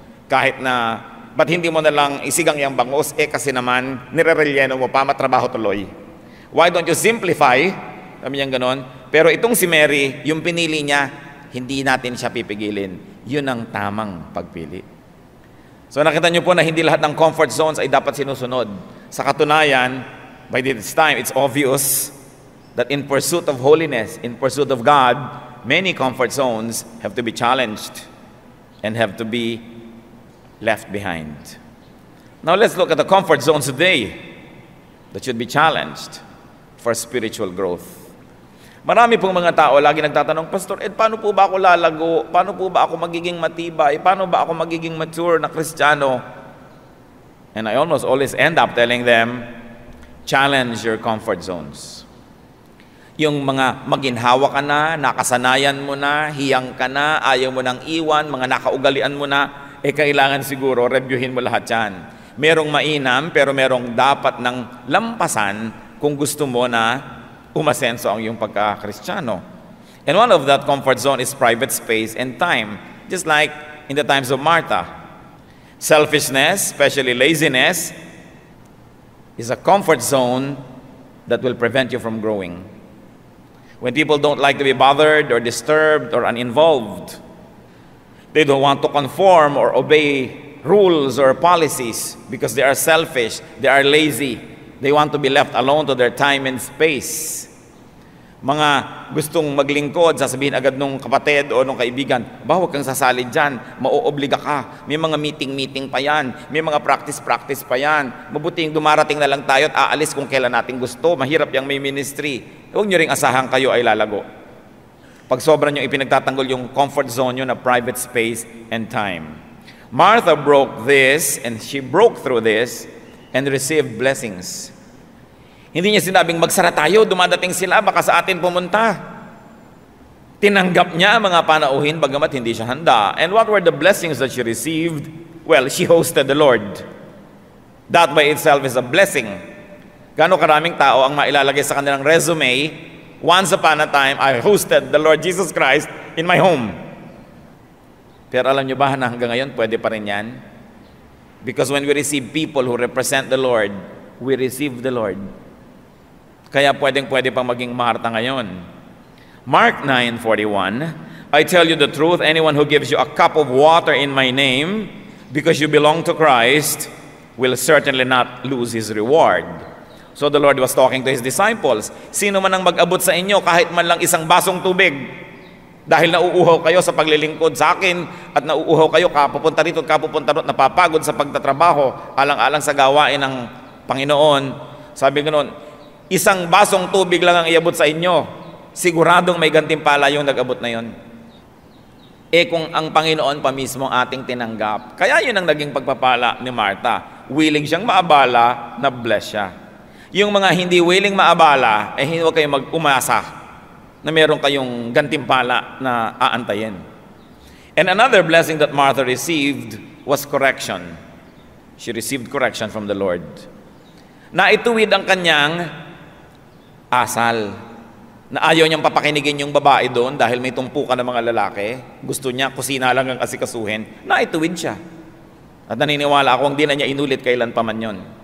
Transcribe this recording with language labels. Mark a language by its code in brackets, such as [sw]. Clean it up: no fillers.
[tl] Kahit na, ba't hindi mo na lang isigang yung bangus? Kasi naman, nirerelyeno mo pa, matrabaho tuloy. [en] Why don't you simplify? [tl] Sabi niya ganon. Pero itong si Mary, yung pinili niya, hindi natin siya pipigilin. Yun ang tamang pagpili. So nakita niyo po na hindi lahat ng comfort zones ay dapat sinusunod. Sa katunayan, [en] by this time, it's obvious that in pursuit of holiness, in pursuit of God, many comfort zones have to be challenged and have to be left behind. Now let's look at the comfort zones today that should be challenged for spiritual growth. [tl] Marami pong mga tao lagi nagtatanong, Pastor Ed, paano po ba ako lalago? Paano po ba ako magiging matibay? Paano ba ako magiging mature na Kristiyano? [en] And I almost always end up telling them, challenge your comfort zones. [tl] Yung mga maginhawa ka na, nakasanayan mo na, hiyang ka na, ayaw mo nang iwan, mga nakaugalian mo na, kailangan siguro reviewin mo lahat yan. Merong mainam, pero merong dapat ng lampasan kung gusto mo na umasenso ang iyong pagka-Kristiyano. [en] And one of that comfort zone is private space and time, just like in the times of Martha. Selfishness, especially laziness, is a comfort zone that will prevent you from growing. When people don't like to be bothered or disturbed or uninvolved, they don't want to conform or obey rules or policies because they are selfish, they are lazy. They want to be left alone to their time and space. [tl] Mga gustong maglingkod, sasabihin agad nung kapatid o nung kaibigan, huwag kang sasali dyan, mauobliga ka, may mga meeting pa yan, may mga practice pa yan, mabuting dumarating na lang tayo at aalis kung kailan natin gusto, mahirap yung may ministry. Huwag nyo ring asahan kayo ay lalago. Pag sobra nyo ipinagtatanggol yung comfort zone nyo na private space and time. [en] Martha broke this, and she broke through this, and received blessings. [tl] Hindi niya sinabing magsara tayo, dumadating sila, baka sa atin pumunta. Tinanggap niya ang mga panauhin bagamat hindi siya handa. [en] And what were the blessings that she received? Well, she hosted the Lord. That by itself is a blessing. [tl] Gano'ng karaming tao ang mailalagay sa kanilang resume, [en] once upon a time, I hosted the Lord Jesus Christ in my home. [tl] Pero alam niyo ba na hanggang ngayon, pwede pa rin yan? [en] Because when we receive people who represent the Lord, we receive the Lord. [tl] Kaya pwede pang maging Martha ngayon. [en] Mark 9:41, I tell you the truth, anyone who gives you a cup of water in my name, because you belong to Christ, will certainly not lose his reward. So the Lord was talking to his disciples. [tl] Sino man ang mag-abot sa inyo kahit man lang isang basong tubig, dahil nauuhaw kayo sa paglilingkod sa akin at nauuhaw kayo kapupunta rito at kapupunta rito, napapagod sa pagtatrabaho, alang-alang sa gawain ng Panginoon. Sabi ganoon, isang basong tubig lang ang iabot sa inyo, siguradong may gantimpala yung nag-abot na yon. kung ang Panginoon pa mismo ating tinanggap. Kaya yun ang naging pagpapala ni Martha. Willing siyang maabala, na-bless siya. Yung mga hindi willing maabala, huwag kayong mag-umasa na meron kayong gantimpala na aantayin. [en] And another blessing that Martha received was correction. She received correction from the Lord. [tl] Naituwid ang kanyang asal. Na ayaw niyang papakinigin yung babae doon dahil may tumpukan ng mga lalaki. Gusto niya, kusina lang ang asikasuhin. Naituwid siya. At naniniwala ako, hindi na niya inulit kailan pa man yun.